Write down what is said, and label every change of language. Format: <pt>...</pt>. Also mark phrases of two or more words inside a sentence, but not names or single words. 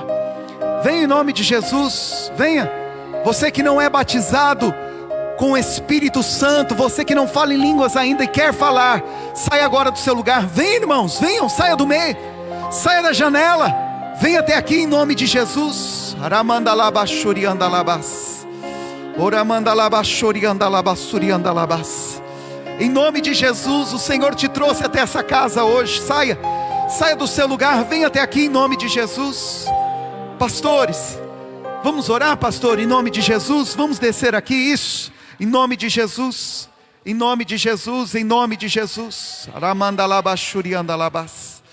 <pt>Venha em nome de Jesus, venha. Você que não é batizado com o Espírito Santo, você que não fala em línguas ainda e quer falar, saia agora do seu lugar. Vem, irmãos, venham, saia do meio, saia da janela, venha até aqui em nome de Jesus. Aramandalabashuri andalabas. Oramandalabashuri andalabasuri andalabas. Em nome de Jesus, o Senhor te trouxe até essa casa hoje. Saia do seu lugar, venha até aqui em nome de Jesus. Pastores, vamos orar, pastor, em nome de Jesus. Vamos descer aqui, isso, em nome de Jesus. Em nome de Jesus, em nome de Jesus. Aramandalabashuriandalabas.</pt>